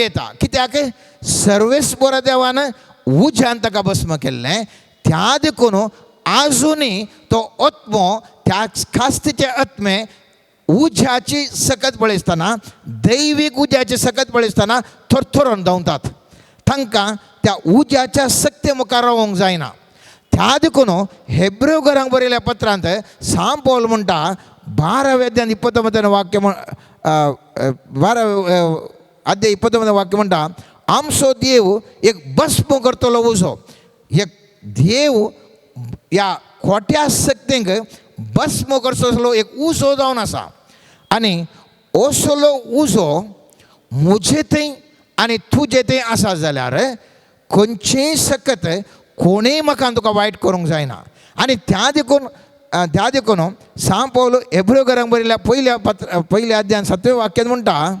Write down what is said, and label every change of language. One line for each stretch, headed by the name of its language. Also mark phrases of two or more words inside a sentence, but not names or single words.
Konkani: येता कित्याक सर्वेस्पर देवान उज्यान ताका भस्म केल्लें त्या देखून आजुनी तो आत्मो त्या कास्तीचे आत्मे उज्याची सकत पळयतना दैवीक उज्याची सकत पळयतना थरथरून धांवतात तांकां त्या उज्याच्या सक्ते मुखार रावंक जायना त्या देखून हेब्रेव घरांक बरयल्या पत्रांत सांत पौल म्हणटा 12वें अध्याय 29वें वाक्य 12 अध्याय 29वें वाक्य म्हणटा आमचो देव एक भस्म करतलो उजो एक देव ह्या खोट्या सक्तेंक भस्म करचो एक उजो जावन आसा आनी असलो उजो म्हजे थंय आनी तुजे थंय आसा जाल्यार खंयचीय सकत कोणीय म्हाका तुका वायट करूंक जायना आनी त्या देखून सांत पौल हेब्रेव घरांक बरयल्या पयल्या अध्यायान 7वें वाक्यांत म्हणटा